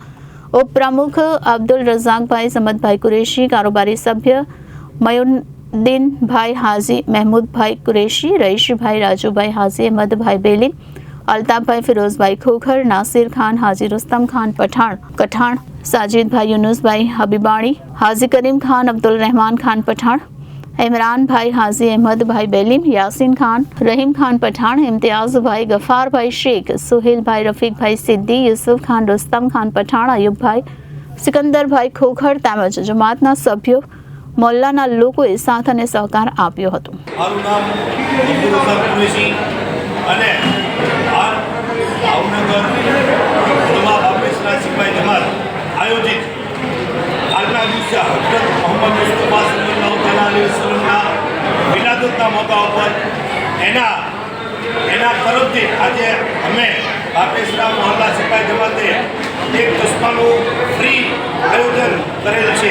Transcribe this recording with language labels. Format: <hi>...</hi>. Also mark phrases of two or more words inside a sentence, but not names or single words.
<gu>ઉપપ્રમુખ અબ્દુલ રઝાકભાઈ, સમદભાઈ કુરેશી, કારોબારી સભ્ય મયુદ્દીનભાઈ હાજી, મહેમૂદભાઈ કુરેશી, રઈશભાઈ, રાજુભાઈ હાજી, અહેમદભાઈ બેલી, અલ્તાફભાઈ, ફિરોઝભાઈ ખોખર, નાસિર ખાન, હાજી રુસ્તમ ખાન પઠાણ, સાजिदભાઈ, યુનુસભાઈ હબીબાણી, હાજી કરીમ ખાન, અબ્દુલ રહેમાન ખાન પઠાણ, इमरानभाई हाजी, अहमदभाई बेलीम, यासीन खान, रहीम खान पठान, इम्तियाज़भाई, गफ़ारभाई शेख, सुहेलभाई, रफ़ीकभाई सिद्दी, यूसुफ खान, रुस्तम खान पठान, अयुबभाई, सिकंदरभाई खोखर તેમજ જમાતના સભ્યો, મોહલ્લાના લોકોએ સાથ અને સહકાર આપ્યો હતો। મારું નામ અબ્દુલ રઝાક કુરેશી અને ભાવનગર ઉલમા બાપેસરા સિપાઈ જમાત આયોજિત આજના દિવસે હજરત મોહમ્મદ મુસ્તફા સલ્લલ્લાહુ અલૈહિ વસલ્લમના મિલાદુન્નબીના મોકા ઉપર એના તરફથી આજે અમે બાપેસરા મોહલ્લા સિપાઈ જમાતે એક ચશ્માનું ફ્રી આયોજન કરેલ છે।</gu>